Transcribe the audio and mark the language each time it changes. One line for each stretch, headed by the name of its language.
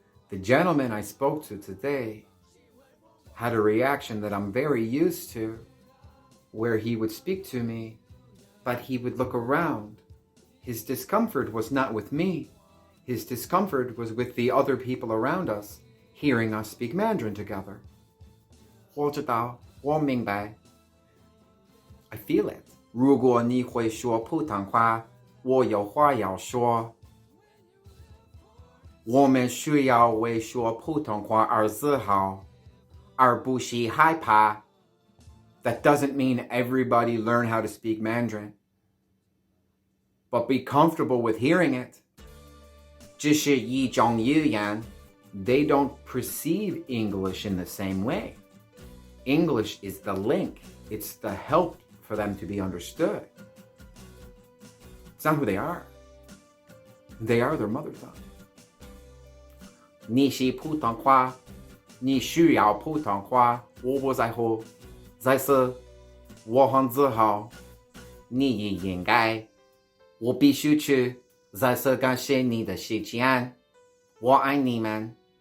English: The gentleman I spoke to today had a reaction that I'm very used to, where he would speak to me, but he would look around. His discomfort was not with me. His discomfort was with the other people around us, hearing us speak Mandarin together.
Chinese: 我知道，我明白。
English: I feel it.
Chinese: 如果你会说普通话，我有话要说。我们需要为说普通话而自豪，而不是害怕。
English: That doesn't mean everybody learn how to speak Mandarin, but be comfortable with hearing it.
Chinese: 这是一种语言。
English: They don't perceive English in the same way. English is the link. It's the help for them to be understood. It's not who they are. They are their mother tongue.
Chinese: 你是普通话，你需要普通话，我不在乎。再次，我很自豪，你也应该。我必须去。再次感谢你的时间，我爱你们。